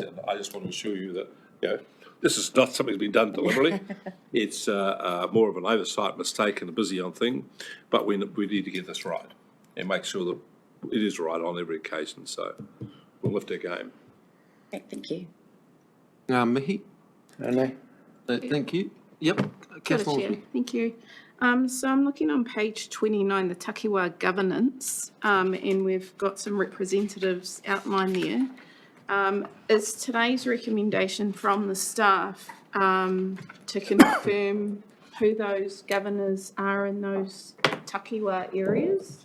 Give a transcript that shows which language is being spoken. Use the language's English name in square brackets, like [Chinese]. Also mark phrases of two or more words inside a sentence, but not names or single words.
[English] And I just want to assure you that, this is not something that's been done deliberately. It's more of an oversight mistake and a busy on thing, but we need to get this right and make sure that it is right on every occasion. So we'll lift our game. Okay, thank you. [Māori] Ngā mihi. [English] Anei. Thank you. Yep. Councillor Chair. Hornsby. Thank you. So I'm looking on page 29, the Takiwā governance, and we've got some representatives outlined there. Is today's recommendation from the staff to confirm who those governors are in those Takiwā areas?